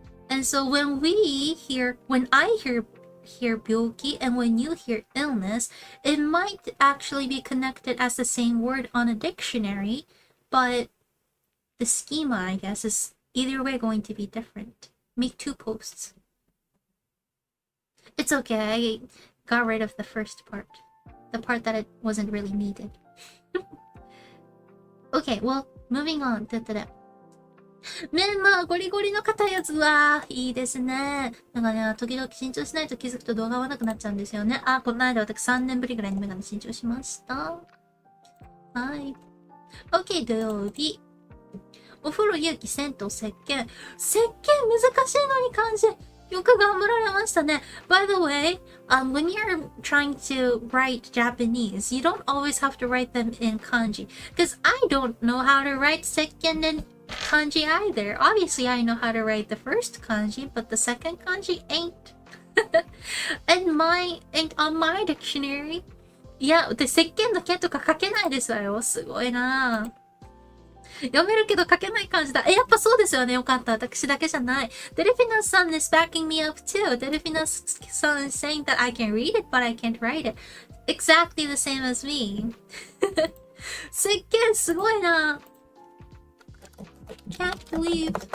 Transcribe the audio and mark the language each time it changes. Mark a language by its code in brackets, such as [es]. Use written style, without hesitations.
[en] And so when I hear 病気 and when you hear illness, it might actually be connected as the same word on a dictionary, but the schema, I guess, is either way going to be different. Make 2 posts. It's okay, I got rid of the first part. The part that it wasn't really needed. Okay, well, moving on. [ja] メンマゴリゴリの硬いやつはいいですね。なんかね、時々新調しないと気づくと動画合わなくなっちゃうんですよね。この間私3年ぶりぐらいにメガネ新調しました。はい。OK、土曜日。お風呂、勇気、銭湯、石鹸。石鹸難しいのに漢字。よく頑張られましたね。 [en] By the way, when you're trying to write Japanese, you don't always have to write them in kanji. Because I don't know how to write second in kanji either. Obviously, I know how to write the first kanji, but the second kanji ain't. ain't on my dictionary. [ja] いや、で、石鹸の剣とか書けないですわよ。すごいなぁ。読めるけど書けない感じだ。やっぱそうですよね。よかった。私だけじゃない。 [en] Delphina san is backing me up too. Delphina san is saying that I can read it, but I can't write it. Exactly the same as me. [ja] 石鹸すごいな。 [en] Can't believe.